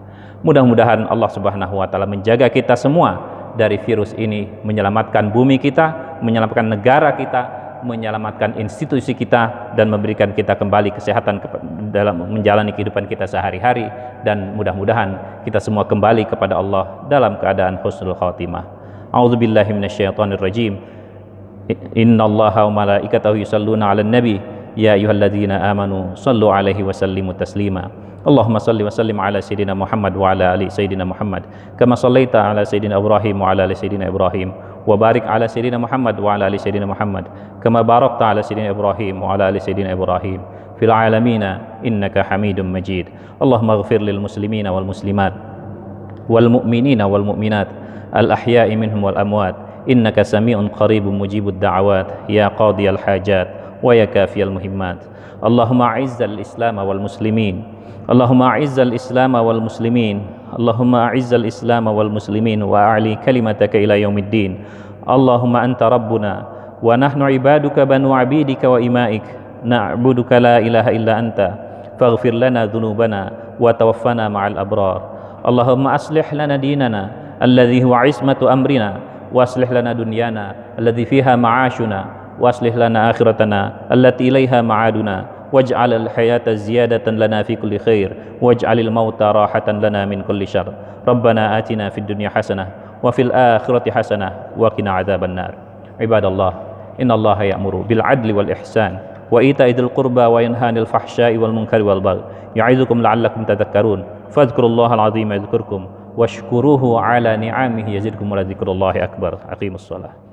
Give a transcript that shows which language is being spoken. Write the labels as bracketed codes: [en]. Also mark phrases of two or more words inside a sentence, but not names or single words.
[id] Mudah-mudahan [ar] الله سبحانه وتعالى [id] menjaga kita semua dari virus ini, menyelamatkan bumi kita, menyelamatkan negara kita, menyelamatkan institusi kita, dan memberikan kita kembali kesehatan dalam menjalani kehidupan kita sehari-hari, dan mudah-mudahan kita semua kembali kepada Allah dalam keadaan [ar] حسن الخاتمة. أعوذ بالله من الشيطان الرجيم. إن الله وملائكته يصلون على النبي يا أيها الذين آمنوا صلوا عليه وسلموا تسليما. اللهم صل وسلم على سيدنا محمد وعلى آل سيدنا محمد كما صليت على سيدنا إبراهيم وعلى آل سيدنا إبراهيم وبارك على سيدنا محمد وعلى آل سيدنا محمد كما باركت على سيدنا إبراهيم وعلى آل سيدنا إبراهيم في العالمين إنك حميد مجيد. اللهم اغفر للمسلمين والمسلمات والمؤمنين والمؤمنات الأحياء منهم والأموات إنك سميع قريب مجيب الدعوات يا قاضي الحاجات ويا كافي المهمات. اللهم أعز الإسلام والمسلمين، اللهم أعز الإسلام والمسلمين، اللهم أعز الإسلام والمسلمين وأعل كلمتك إلى يوم الدين. اللهم أنت ربنا ونحن عبادك بنو عبيدك وإمائك نعبدك لا إله إلا أنت فاغفر لنا ذنوبنا وتوفنا مع الأبرار. اللهم أصلح لنا ديننا الذي هو عصمة أمرنا وأصلح لنا دنيانا التي فيها معاشنا وأصلح لنا آخرتنا التي إليها معادنا واجعل الحياة زيادة لنا في كل خير واجعل الموت راحة لنا من كل شر. ربنا آتنا في الدنيا حسنة وفي الآخرة حسنة وقنا عذاب النار. عباد الله، إن الله يأمر بالعدل والإحسان وإيتاء ذي القربى وينهى عن الفحشاء والمنكر والبغي يعظكم لعلكم تذكرون. فاذكروا الله العظيم يذكركم واشكروه على نعمه يزدكم ولذكر الله أكبر. أقيموا الصلاة.